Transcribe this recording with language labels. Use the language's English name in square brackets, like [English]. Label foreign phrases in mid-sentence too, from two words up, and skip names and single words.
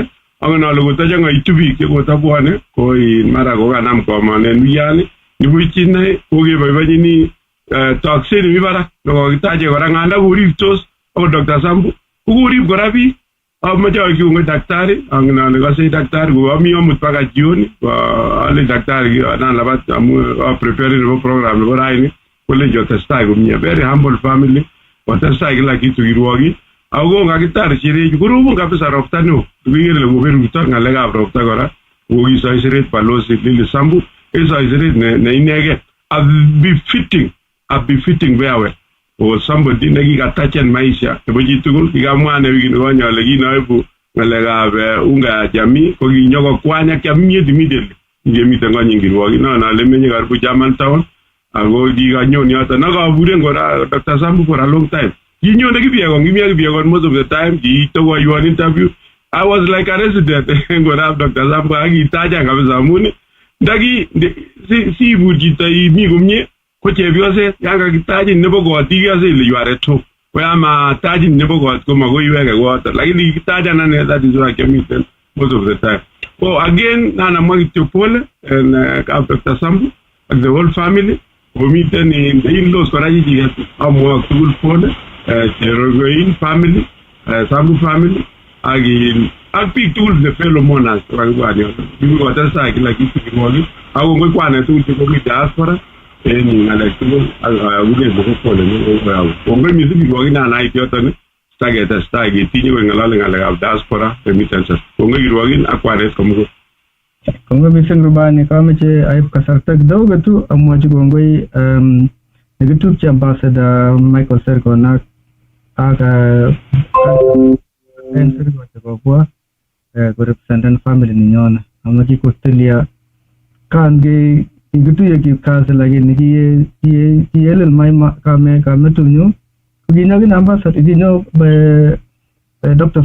[Kalenjin] Angen ale kotachangaitu biik chekotabwane ko mara kokanam komanen wiyani nibuch inei kokeboiboenjini tokset nemi barak nekokitache kora nganda koribtos akot Dr. Sambu kokorib kora biik. Amache akiunge daktari, angen ale kase daktari koami amut paka jioni ale daktari anan labat amu prepare nebo program nebo raini kole jotestai komie. [English] Very humble family, [Kalenjin] watestai [Swahili] kila kitu [Kalenjin] kirwogi. Ako ngakitari sherehe kurubun kabisa ropta no. Tukigele koberuto ngalekab ropta kora. Kokiso siret Balozi Lili Sambu, iso siret ne inege [English] a befitting very well. [Kalenjin] O somebody nekikatachen maisha nebo chitugul kikamwa ne wiki nebo nyole kinoibu ngalekab [Swahili] unga ya jamii [Kalenjin] kokinyoko kwanya kiamiet immediately ngemiten konyin kirwogi no ale menye karibu German town ako kikanyon yoto nakaburen kora Dr. [English] Sambu for a long time. [Kalenjin] Kinyone kibiekon [English] most of the time [Kalenjin] kiitokoywan interview. [English] I was like a resident [Kalenjin] ngorab Dr. Sambu akitacha kabisa amuni ndaki si burjito imi komie ko chepyoset yanga kitajin nebo kot ikase ile [English] you are at home. [Kalenjin] Koyama tajin nebo kot ko magoi iweke kot lakini kitajan ane [English] that is why [Kalenjin] kemiten [English] most of the time. So again [Kalenjin] nana mwagityo pole and Dr. [English] Sambu and the whole family [Kalenjin] komiten in-laws kora chichiket amwok tugul pole [English] Cherogoin family, Sambu family, [Kalenjin] ak biik tugul [English] the fellow mourners [Kalenjin] kakibwani yoto. Biik kotestai [Swahili] kila kitu [Kalenjin] kirwogi. Ako ngoi kwane tugul chekomi diaspora en ngalek tugul akune nebo pole nebo kongoi mising kirwogi nanait yoto ni taketestai ketinye koik ng'alale ngalekab [English] diaspora remittances. [Kalenjin] Kongoi kirwogin ak kwanet komugul. Kongoi mising rubani, kameche aib [Swahili] kasarta kidogo tu [Kalenjin] amwochi kongoi nekitupche Ambassador Michael Sergon ak Sergon chekobwa korepresenten family ninyona amu kikotilia kan kituye kipkazi lakini kiyelel maima kametunyu kukinyokin Ambassador kinyo Dr.